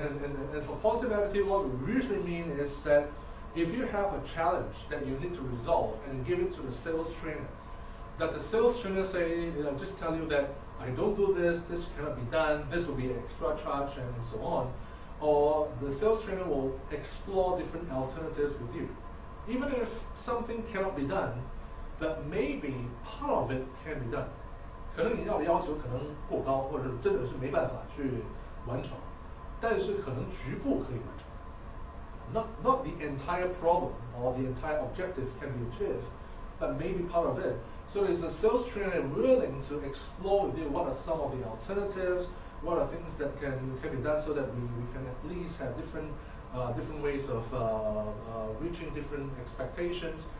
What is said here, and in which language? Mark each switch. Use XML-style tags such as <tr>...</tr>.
<en>And for positive attitude, what we usually mean is that if you have a challenge that you need to resolve and give it to the sales trainer, does the sales trainer say, just tell you that I don't do this, this cannot be done, this will be an extra charge, and so on? Or the sales trainer will explore different alternatives with you. Even if something cannot be done, but maybe part of it can be done。</en> <zh>可能你要求可能过高，或者真的是没办法去完成，但是可能局部可以完成。</zh> <en>Not the entire problem or the entire objective can be achieved, but maybe part of it. So is a sales trainer willing to explore with you what are some of the alternatives, what are things that can be done so that we can at least have different ways of reaching different expectations.</en>